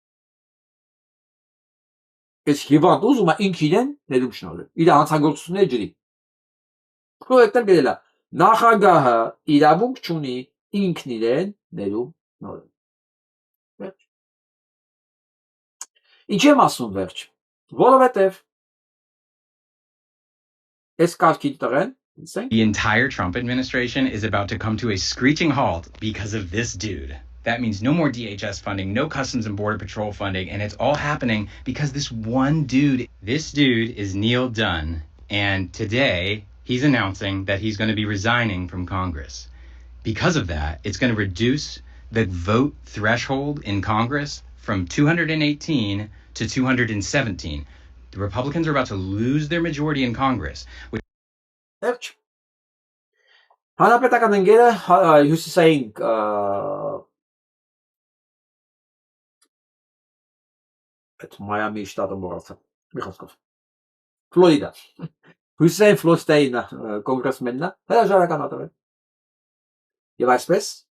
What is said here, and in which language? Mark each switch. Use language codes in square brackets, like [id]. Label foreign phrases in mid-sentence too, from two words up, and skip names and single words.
[hy] Այս հիվանդ ուզում է ինքը իրեն ներում շնորհել։ Իր հանցագործությունները ջրի։ Պրոյեկտը գրել է նախագահը իրավունք չունի ինքն իրեն ներում շնորհել։ Ինչ եմ ասում վերջ, որովհետև այս կարգին տղեն [en] The entire Trump administration is about to come to a screeching halt because of this dude. That means no more DHS funding, no Customs and Border Patrol funding, and it's all happening because this one dude. This dude is Neil Dunn, and today he's announcing that he's going to be resigning from Congress. Because of that, it's going to reduce the vote threshold in Congress from 218 to 217. The Republicans are about to lose their majority in Congress. [hy] Վերջ։ Հանրապետական ընկերը հյուսիսային այդ Մայամի շտատը մոռացա։ Մի խոսքով։ Ֆլորիդա։ Հյուսիսային Ֆլորիդայի կոնգրեսմենն է հրաժարական ատվել։ Եվ այսպես